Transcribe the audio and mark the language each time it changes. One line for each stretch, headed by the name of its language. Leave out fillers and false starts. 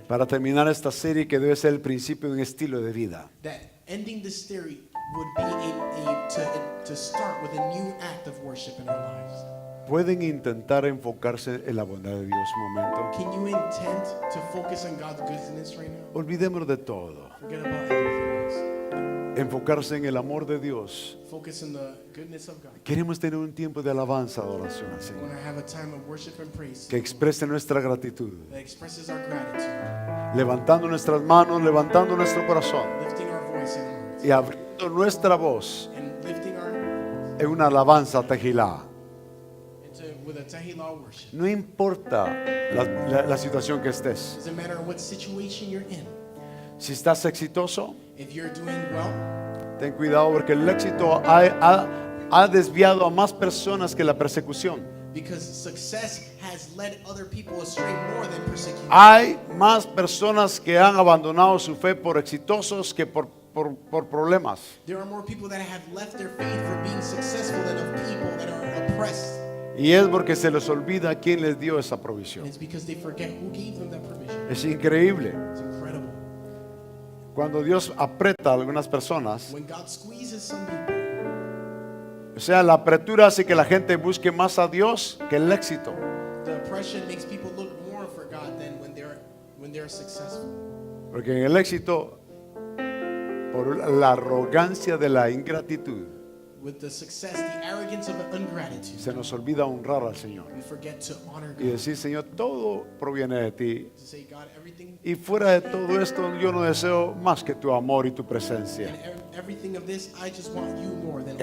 Spanish: para terminar esta serie que debe ser el principio de un estilo de vida.
English: That ending this theory would be to start with a new act of worship in our lives.
Spanish: ¿Pueden intentar enfocarse en la bondad de Dios un momento?
English: Can you intend to focus on God's goodness right now?
Spanish: Olvidémonos de todo.
English: Forget about everything else.
Spanish: Enfocarse en el amor de Dios.
English: Focus on the goodness of God.
Spanish: Queremos tener un tiempo de alabanza, adoración al
English: We
Spanish: Señor,
English: want to have a time of worship and praise
Spanish: que exprese nuestra gratitud,
English: that expresses our gratitude,
Spanish: levantando nuestras manos, levantando nuestro corazón
English: lifting our voice and hearts,
Spanish: y abriendo nuestra voz
English: and lifting our
Spanish: en una alabanza Tejilá.
English: with a Tehillah worship.
Spanish: No importa la situación que estés.
English: Doesn't matter what situation you're in.
Spanish: Si estás exitoso,
English: If you're doing well,
Spanish: ten cuidado porque el éxito ha desviado a más personas que la persecución.
English: because success has led other people astray more than persecution.
Spanish: Hay más personas que han abandonado su fe por exitosos que por problemas.
English: There are more people that have left their faith for being successful than of people that are oppressed.
Spanish: Y es porque se les olvida quién les dio esa
English: And
Spanish: provisión.
English: it's because they forget who gave them that provision.
Spanish: Es increíble.
English: It's incredible.
Spanish: Cuando Dios aprieta a algunas personas,
English: When God squeezes some people,
Spanish: o sea, la apretura hace que la gente busque más a Dios que el éxito.
English: the oppression makes people look more for God than when they're successful.
Spanish: Porque en el éxito, por la arrogancia de la ingratitud,
English: With the success, the arrogance of ingratitude,
Spanish: se nos olvida honrar al Señor
English: we forget to honor
Spanish: y
English: God.
Spanish: decir, Señor, todo proviene de ti.
English: To say, God, everything
Spanish: Y fuera de todo esto, yo no deseo más que tu amor y tu presencia.
English: and everything of this, I just want you more than all